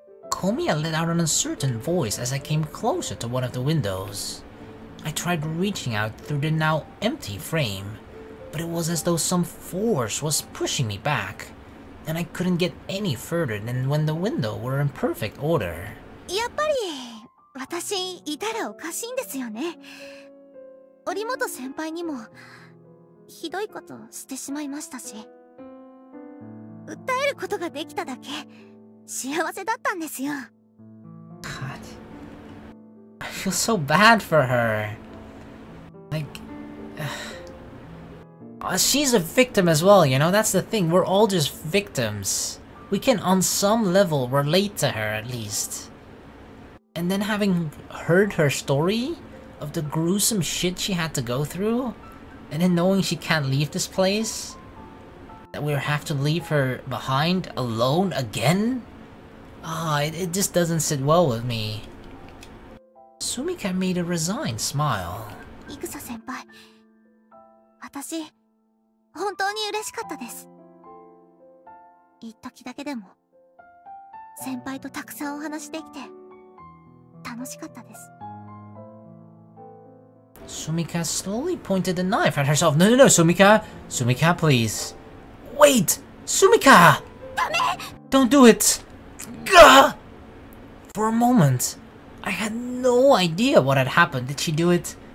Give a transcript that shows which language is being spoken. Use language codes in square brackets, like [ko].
[en] Komiya let out an uncertain voice as I came closer to one of the windows. I tried reaching out through the now empty frame, but it was as though some force was pushing me back, and I couldn't get any further than when the window were in perfect order. [ja] やっぱり私いたらおかしいんですよね。折本先輩にもひどいことしてしまいましたし、訴えることができただけ幸せだったんですよ。 [en] God, I feel so bad for her. Like, she's a victim as well, you know? That's the thing. We're all just victims. We can, on some level, relate to her at least. And then having heard her story of the gruesome shit she had to go through, and then knowing she can't leave this place, that we'll have to leave her behind alone again? It just doesn't sit well with me. Sumika made a resigned smile. [ja] イグサ先輩。私、本当に嬉しかったです。一時だけでも、先輩とたくさんお話できて、楽しかったです。 [en] Sumika slowly pointed the knife at herself. No, no, no, Sumika! Sumika, please. Wait! Sumika! Don't do it! Gah! For a moment, I had no idea what had happened. Did she do it?